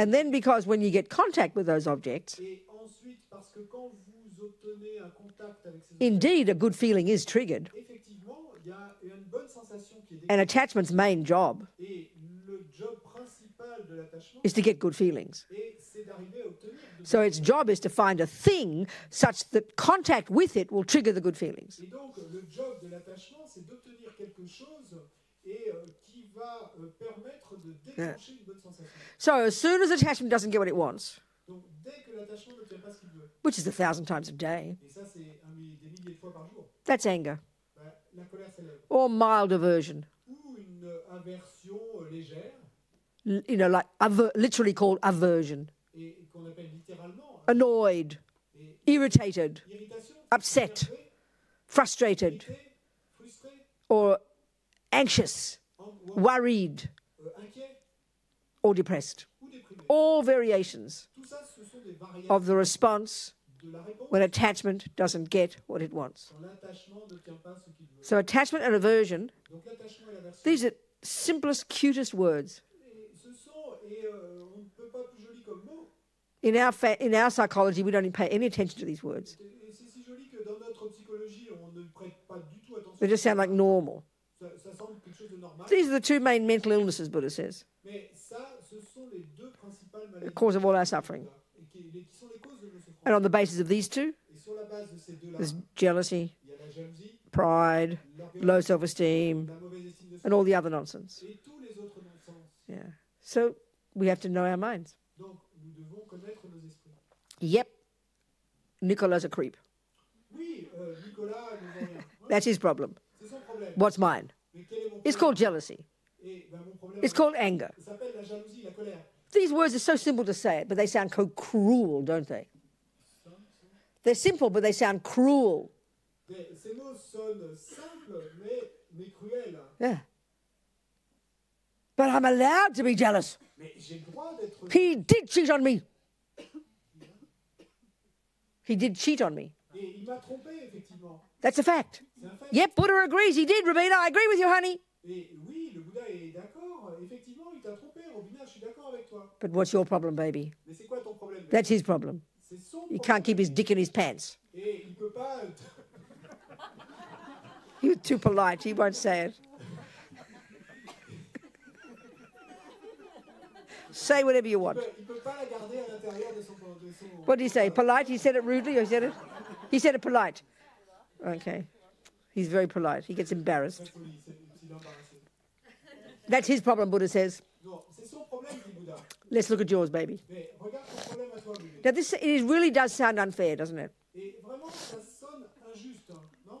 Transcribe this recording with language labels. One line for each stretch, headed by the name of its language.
English: And then because when you get contact with those objects,
French: et ensuite parce que quand vous obtenez un contact avec ces
English: indeed a good feeling is triggered.
French: effectivement, il y a une bonne sensation qui est
English: And
French: déclenchée.
English: attachment's main job
French: Et le job principal de l'attachement,
English: is to get good feelings.
French: c'est d'arriver à obtenir de
English: So its job is to find a thing such that contact with it will trigger the good feelings.
French: Et donc, le job de l'attachement, c'est d'obtenir quelque chose et qui va permettre de déclencher une bonne sensation.
English: So as soon as attachment doesn't get what it wants,
French: Donc, dès que l'attachement n'obtient pas ce qu'il veut,
English: which is 1,000 times a day,
French: et ça, c'est des milliers de fois par jour,
English: that's anger.
French: la colère s'élève.
English: Or mild aversion,
French: Ou une aversion légère,
English: you know, like literally called aversion.
French: et qu'on appelle littéralement
English: Annoyed,
French: et
English: irritated,
French: irritation,
English: upset,
French: énervé,
English: frustrated,
French: irrité, frustré,
English: or anxious, worried,
French: inquiet
English: or depressed.
French: ou déprimé.
English: All variations
French: Tout ça, ce sont des variables
English: of the response
French: de la réponse
English: when attachment doesn't get what it wants.
French: quand l'attachement n'obtient pas ce qu'il veut.
English: So attachment and aversion,
French: Donc l'attachement et l'aversion,
English: these are simplest, cutest words.
French: et ce sont, on ne peut pas plus joli comme mot.
English: In our psychology, we don't pay any attention to these words.
French: Et c'est si joli que dans notre psychologie, on ne prête pas du tout attention.
English: They just sound like normal.
French: Ça semble quelque chose de normal.
English: These are the two main mental illnesses, Buddha says,
French: Mais ça, ce sont les deux principales maladies.
English: the cause of all our suffering.
French: Et qui sont les causes de nos souffrances.
English: And on the basis of these two,
French: Et sur la base de ces deux-là,
English: there's jealousy,
French: il y a la jalousie,
English: pride,
French: l'orgueil,
English: low self-esteem,
French: la mauvaise estime de
English: and
French: soi,
English: all the other nonsense.
French: et tous les autres non-sens.
English: Yeah. So we have to know our minds.
French: Donc, nous devons connaître nos esprits.
English: Yep, Nicola's a creep.
French: Oui, Nicolas ne veut rien.
English: That's his problem.
French: C'est son problème.
English: What's mine?
French: Mais quel est mon
English: It's
French: problème?
English: called jealousy.
French: Et ben, mon problème,
English: It's called anger.
French: ça s'appelle la jalousie, la colère.
English: These words are so simple to say it, but they sound so cruel, don't they? They're simple, but they sound cruel.
French: Ces mots sonnent simples, mais cruels.
English: Yeah. But I'm allowed to be jealous.
French: Mais j'ai le droit d'être...
English: He did cheat on me. He did cheat on me.
French: Et il m'a trompé, effectivement.
English: That's a fact.
French: C'est un fait.
English: Yep, Buddha agrees. He did, Robina. I agree with you, honey.
French: Et oui, le Bouddha est d'accord. Effectivement, il t'a trompé, Robina, je suis d'accord avec toi.
English: But what's your problem, baby?
French: Mais c'est quoi ton problème?
English: That's his problem.
French: C'est son
English: He
French: problème.
English: can't keep his dick in his pants.
French: Et il peut pas...
English: He's too polite. He won't say it. Say whatever you want.
French: il peut pas la garder à l'intérieur de son...
English: What did he say? Polite? He said it rudely, or he said it? He said it polite. Okay. He's very polite. He gets embarrassed.
French: C'est embarrassé.
English: That's his problem, Buddha says.
French: Non, c'est son problème, dit Bouddha.
English: Let's look at yours, baby.
French: Mais regarde ton problème à toi, bébé.
English: Now, it really does sound unfair, doesn't it?
French: Et vraiment, ça sonne injuste, hein, non?